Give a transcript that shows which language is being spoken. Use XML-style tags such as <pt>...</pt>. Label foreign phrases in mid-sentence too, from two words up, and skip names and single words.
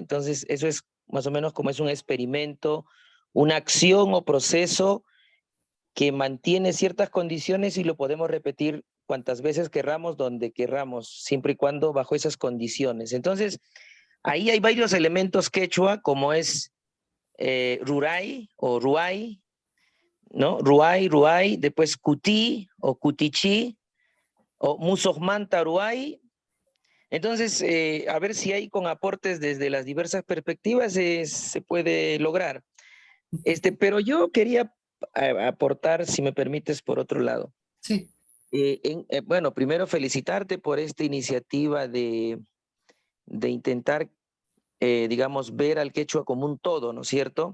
<es>Entonces eso es más o menos como es un experimento, una acción o proceso que mantiene ciertas condiciones y lo podemos repetir cuantas veces querramos, donde querramos, siempre y cuando bajo esas condiciones. Entonces, ahí hay varios elementos quechua, como es ruray o ruay, ¿no?</es> <qu>Ruay, ruay, después cutí o cutichi o musojmanta ruay.</qu> <es>Entonces, a ver si hay con aportes desde las diversas perspectivas se puede lograr. Pero yo quería aportar, si me permites, por otro lado. Sí. Bueno, primero felicitarte por esta iniciativa de intentar, digamos, ver al quechua como un todo, ¿no es cierto?</es>